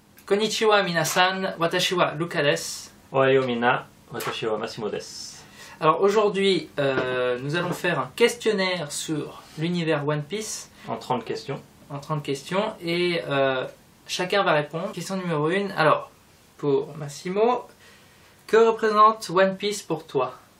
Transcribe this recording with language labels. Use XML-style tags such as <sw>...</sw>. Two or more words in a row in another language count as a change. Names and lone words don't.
<ja>こんにちは皆さん、私はLukaです. おはようみんな、私はMassimoです.</ja> <fr>Alors aujourd'hui, nous allons faire un questionnaire sur l'univers One Piece. En 30 questions. En 30 questions. Et chacun va répondre. Question numéro 1. Alors, pour Massimo, que représente One Piece pour toi?</fr>